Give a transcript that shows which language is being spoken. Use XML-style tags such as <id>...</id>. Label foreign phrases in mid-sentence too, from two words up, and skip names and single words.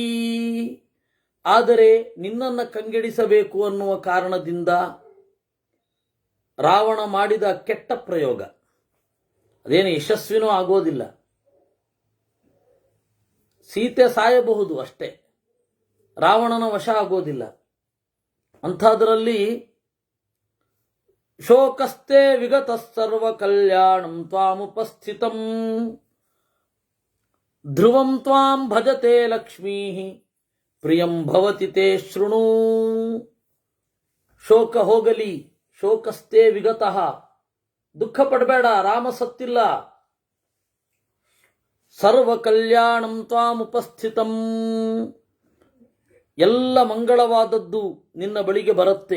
<kn>ಆದರೆ ನಿನ್ನನ್ನು ಕಂಗೆಡಿಸಬೇಕು ಅನ್ನುವ ಕಾರಣದಿಂದ ರಾವಣ ಮಾಡಿದ ಕೆಟ್ಟ ಪ್ರಯೋಗ ಅದೇನು ಯಶಸ್ವಿನೂ ಆಗೋದಿಲ್ಲ. ಸೀತೆ ಸಾಯಬಹುದು ಅಷ್ಟೇ, ರಾವಣನ ವಶ ಆಗೋದಿಲ್ಲ.</kn> <sa>ಅಂಥದ್ರಲ್ಲಿ ಶೋಕಸ್ತೆ ವಿಗತ ಸರ್ವ ಕಲ್ಯಾಣಂ ತ್ವಾಮುಪಸ್ಥಿತಂ ಧ್ರುವಂ ತ್ವಾಂ ಭಜತೆ ಲಕ್ಷ್ಮೀ ಪ್ರಿಯಂ ಭವತಿ ತೇ ಶೃಣು.</sa> <kn>ಶೋಕ ಹೋಗಲಿ,</kn> <sa>ಶೋಕಸ್ತೆ ವಿಗತಃ,</sa> <kn>ದುಃಖ ಪಡಬೇಡ, ರಾಮ ಸತ್ತಿಲ್ಲ.</kn> <sa>ಸರ್ವ ಕಲ್ಯಾಣಂ ತ್ವಾಮುಪಸ್ಥಿತಂ,</sa> <kn>ಎಲ್ಲ ಮಂಗಳವಾದದ್ದು ನಿನ್ನ ಬಳಿಗೆ ಬರುತ್ತೆ.</kn>